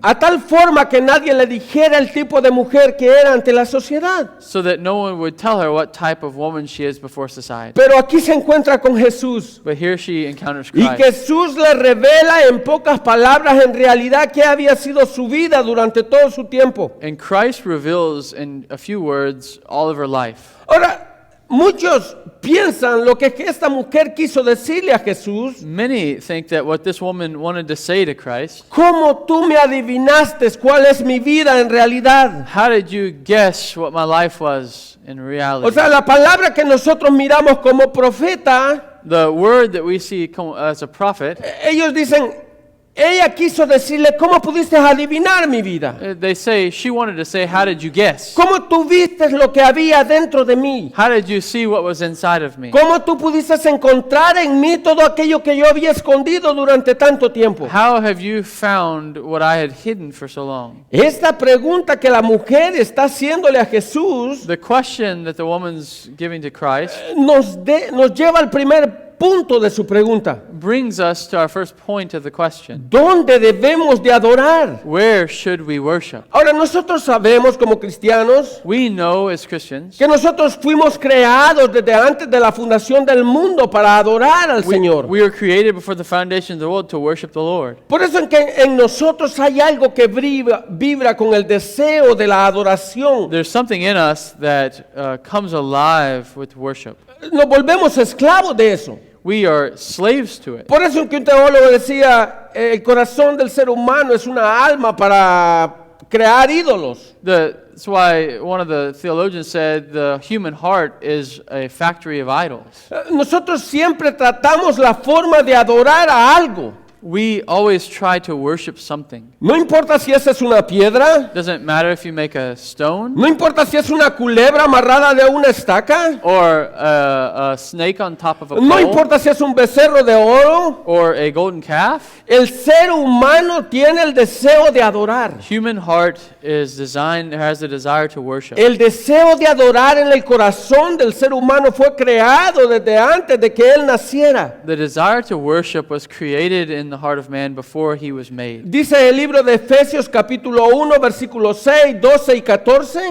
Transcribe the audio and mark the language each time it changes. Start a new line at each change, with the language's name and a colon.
Spanish: A tal forma que nadie le dijera el tipo de mujer que era ante la sociedad.
English: so that no one would tell her what type of woman she is before society.
Spanish: Pero aquí se encuentra con Jesús.
English: But here she encounters
Spanish: Y
English: Christ.
Spanish: Jesús le revela en pocas palabras en realidad qué había sido su vida durante todo su tiempo.
English: And Christ reveals in a few words all of her life.
Spanish: Ahora, muchos piensan lo que esta mujer quiso decirle a Jesús.
English: Many think that what this woman wanted to say to Christ,
Spanish: ¿Cómo tú me adivinaste cuál es mi vida en realidad?
English: how did you guess what my life was in
Spanish: O
English: reality?
Spanish: sea, la palabra que nosotros miramos como profeta,
English: The word that we see as a prophet,
Spanish: ellos dicen, ella quiso decirle, ¿cómo pudiste adivinar mi vida?
English: they say, she wanted to say, how did you guess?
Spanish: ¿Cómo tú viste lo que había dentro de mí?
English: How did you see what was inside of me?
Spanish: ¿Cómo tú pudiste encontrar en mí todo aquello que yo había escondido durante tanto tiempo?
English: How have you found what I had hidden for so long?
Spanish: Esta pregunta que la mujer está haciéndole a Jesús
English: The question that the woman's giving to Christ
Spanish: nos lleva al primer punto de su pregunta.
English: brings us to our first point of the question.
Spanish: ¿Dónde debemos de adorar?
English: Where should we worship?
Spanish: Ahora nosotros sabemos como cristianos
English: We know as Christians
Spanish: que nosotros fuimos creados desde antes de la fundación del mundo para adorar al Señor.
English: we were created before the foundation of the world to worship the Lord.
Spanish: Por eso en nosotros hay algo que vibra con el deseo de la adoración.
English: There's something in us that comes alive with worship.
Spanish: Nos volvemos esclavos de eso.
English: We are slaves to it.
Spanish: Por eso que un teólogo decía, el corazón del ser humano es una alma para crear ídolos.
English: That's why one of the theologians said the human heart is a factory of idols.
Spanish: Nosotros siempre tratamos la forma de adorar a algo.
English: We always try to worship something.
Spanish: No importa si esa es una piedra,
English: Doesn't matter if you make a stone
Spanish: no importa si es una culebra amarrada de una estaca,
English: or a snake on top of a
Spanish: no
English: pole
Spanish: importa si es un becerro de oro.
English: or a golden calf.
Spanish: El ser humano tiene el deseo de adorar.
English: Human heart has the desire to worship.
Spanish: El deseo de adorar en el corazón del ser humano fue creado desde antes de que él naciera.
English: The desire to worship was created in the heart of man before he was made.
Spanish: Dice el libro de Efesios capítulo 1 versículos 6, 12 y 14.